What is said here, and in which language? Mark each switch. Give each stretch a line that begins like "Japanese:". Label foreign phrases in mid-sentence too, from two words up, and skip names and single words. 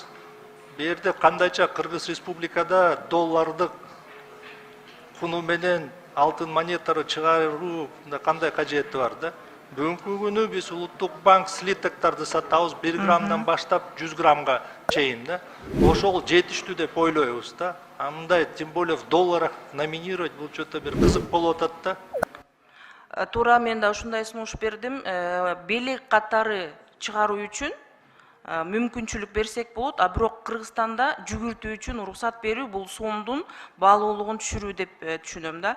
Kyrgyz: Берде кандайча Кыргыз Республикада доллардык куну менен алтын монеталарды чыгаруу кандай кажети бар да. Бүгүнкү күнү биз улуттук банк слитоктарды сатабыз 1 граммдан баштап 100 граммга чейин да. Ошол жетиштүү деп ойлойбуз да. А мындай
Russian: тем более в долларах номинировать
Kyrgyz: бул чөтө бир кызык болуп атат да. Туура, мен да ушундай сунуш бердим. Белек катары чыгаруу үчүн мүмкүнчүлүк берсек болот, а бирок Кыргызстанда жүгүртүү үчүн уруксат берүү бул сомдун баалуулугун түшүрүү деп түшүнөм да.